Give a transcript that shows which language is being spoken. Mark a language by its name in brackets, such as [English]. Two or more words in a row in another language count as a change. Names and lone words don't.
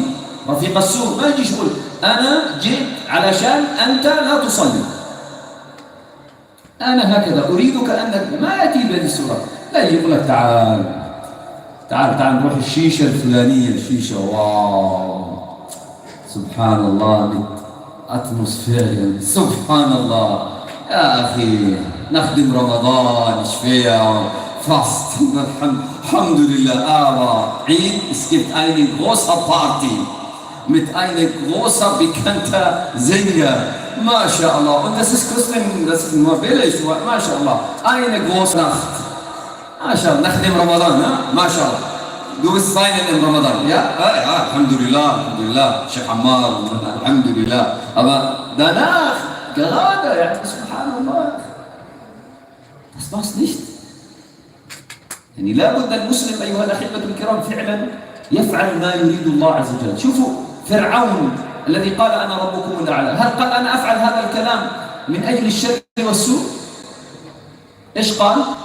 [Arabic] رفيق السوء ما يجيش يقول أنا جيت علشان أنت لا تصلي، أنا هكذا أريدك أنك، ما يأتي بهذه الصورة. لا يجي يقول لك تعال نروح الشيشة الفلانية، الشيشة واو سبحان الله أتموسفير سبحان الله يا أخي، نخدم رمضان شوية [German] fast Alhamdulillah, aber Eid, es gibt eine große Party mit einem großen bekannten Sänger, MashaAllah, und das ist Muslim, das ist nur billig, MashaAllah, eine große Nacht, MashaAllah, nach dem Ramadan, ja? MashaAllah, du bist feiern im Ramadan, ja? Ja, [Arabic] الحمد لله، شيخ عمار، الحمد لله, [German] aber danach, gerade, ja, Subhanallah, das war's nicht. [Arabic] يعني لابد المسلم أيها الأحبة الكرام فعلا يفعل ما يريد الله عز وجل. شوفوا فرعون الذي قال أنا ربكم الأعلى، هل قال أنا أفعل هذا الكلام من أجل الشر والسوء؟ إيش قال؟